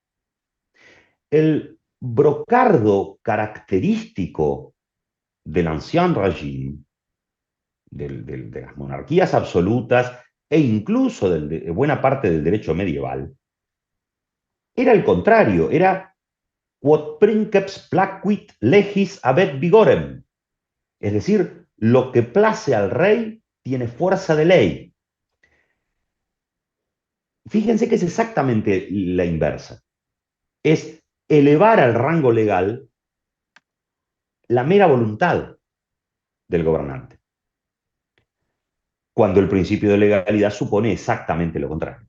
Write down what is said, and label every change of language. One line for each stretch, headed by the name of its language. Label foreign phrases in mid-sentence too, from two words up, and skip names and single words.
Spanish: El brocardo característico del
French: ancien régime,
Spanish: de las monarquías absolutas e incluso de buena parte del derecho medieval, era el contrario, era
Latin: quod princeps placuit legis habet vigorem,
Spanish: es decir, lo que place al rey tiene fuerza de ley. Fíjense que es exactamente la inversa. Es elevar al rango legal la mera voluntad del gobernante, cuando el principio de legalidad supone exactamente lo contrario.